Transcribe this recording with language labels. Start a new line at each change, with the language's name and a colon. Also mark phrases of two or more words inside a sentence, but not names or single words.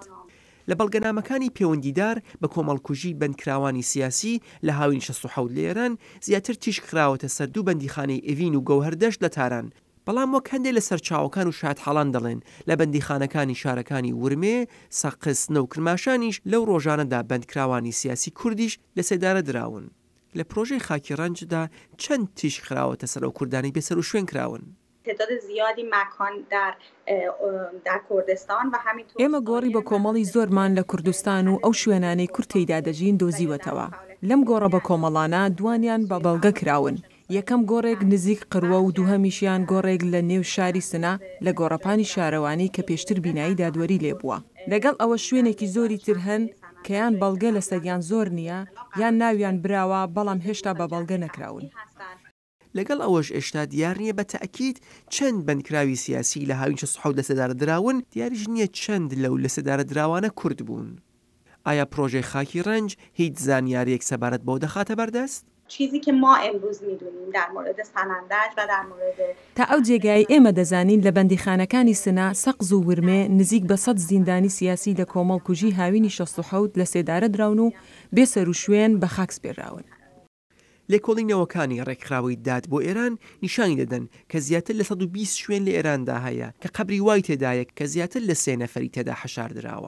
Central Kurdish: لە بەڵگەنامەکانی پەیوەندیدار بە کۆمەڵکوژی بەندکراوانی سیاسی لە هاوین 67 لە ئێران زیاتر تیشک خراوەتە سەر دوو بەندیخانەی ئێڤین و گەوهەردەشت لە تاران. بەڵام وەک هەندێک لە سەرچاوەکان و شاد حاڵان دەڵێن لە بەندیخانەکانی شارەکانی ورمێ، سەقز، نە و کرماشانیش لەو ڕۆژانەدا بەندکراوانی سیاسی کوردیش لە سێدارە دراون. لە پرۆژەی خاکڕەنجدا چەند تیشک خراوەتە سەر ئەو کوردانی بێسەر و شوێن کراون.
Persian: تعداد زیادی مکان در کردستان و همینطور
Central Kurdish: ئێمە گۆڕی بە کۆمەڵی زۆرمان لە کوردستان و ئەو شوێنانەی کورد تێیدا دەژین دۆزیوەتەوە. لەم گۆڕە بە کۆمەڵانە دوانیان بە بەڵگە کراون. یەکەم گۆڕێک نزیک قڕوە و دووهەمیشیان گۆڕێک لە نێو شاری سنا لە گۆڕەپانی شارەوانی کە پێشتر بینایی دادوەری لێبووە. لەگەڵ ئەوە شوێنێکی زۆری تر هەن کە یان بەڵگە لە سەریان زۆر نییە یان ناویان براوە بەڵام هێشتا بە بەڵگە نەکراون. لەگەڵ ئەوەش ئێشتا دیار نییە بە تەئکید چەند بەندکراوی سیاسی لە هاوین 67 لە سەدارە دراون دیاریش نییە چەند لەو لە سەدارە دراوانە کورد بوون. ئایا پرۆژەی خاکڕەنج هیچ زانیاریەک سەبارەت بۆ دەخاتە بەردەست؟
Persian: چیزی که ما امروز میدونیم در مورد سنندج و در مورد
Central Kurdish: تا ئەو جێگای ئێمە دەزانین لە بەندیخانەکانی سنا، سەقز و ورمێ نزیک بە 100 زیندانی سیاسی لە کۆمەڵکوژی هاوینی 67 لە سێدارە دراون و بێسەر و شوێن بە خاک سپێراون. لێکۆڵینەوەکانی ڕێکخراوەی داد بۆ ئێران نیشانی دەدەن کە زیاتر لە 120 شوێن لە ئێراندا هەیە کە قەبری وای تێدایە کە زیاتر لە 3 نەفەری تێدا حەشاردراوە.